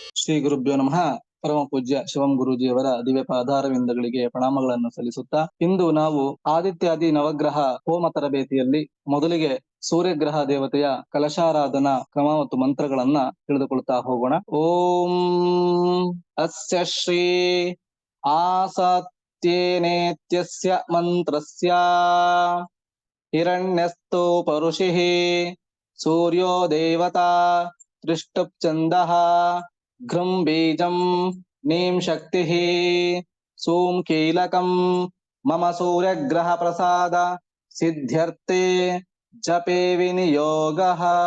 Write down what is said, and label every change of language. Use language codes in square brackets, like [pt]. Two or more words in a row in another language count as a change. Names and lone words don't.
[sa] ಶ್ರೀ ಗುರುಭ್ಯೋ ನಮಃ. [kn] ಪರಮ ಪೂಜ್ಯ ಶಿವಂ ಗುರೂಜಿಯವರ ದಿವ್ಯ ಪಾದಾರವಿಂದಗಳಿಗೆ ಪ್ರಣಾಮಗಳನ್ನು ಸಲ್ಲಿಸುತ್ತಾ, ಇಂದು ನಾವು ಆದಿತ್ಯಾದಿ ನವಗ್ರಹ ಹೋಮ ತರಬೇತಿಯಲ್ಲಿ ಮೊದಲಿಗೆ ಸೂರ್ಯಗ್ರಹ ದೇವತೆಯ ಕಲಶಾರಾಧನಾ ಕ್ರಮ ಮತ್ತು ಮಂತ್ರಗಳನ್ನ ತಿಳಿದುಕೊಳ್ತಾ ಹೋಗೋಣ. [sa] ಓಂ ಅಸ್ಯ ಶ್ರೀ ಆಸತ್ಯೇನೇತ್ಯಸ್ಯ ಮಂತ್ರಸ್ಯ ಹಿರಣ್ಯಸ್ಥೋ ಪರುಷಿಃ ಸೂರ್ಯೋ ದೇವತಾ ದೃಷ್ಟುಪ್ ಛಂದಃ ಘೃಂ ಬೀಜಂ ನೀಂ ಶಕ್ತಿಃ ಸೂಂ ಕೀಲಕಂ ಮಮ ಸೂರ್ಯಗ್ರಹ ಪ್ರಸಾದ ಸಿದ್ಧ್ಯರ್ಥೇ ಜಪೇ ವಿನಿಯೋಗಃ.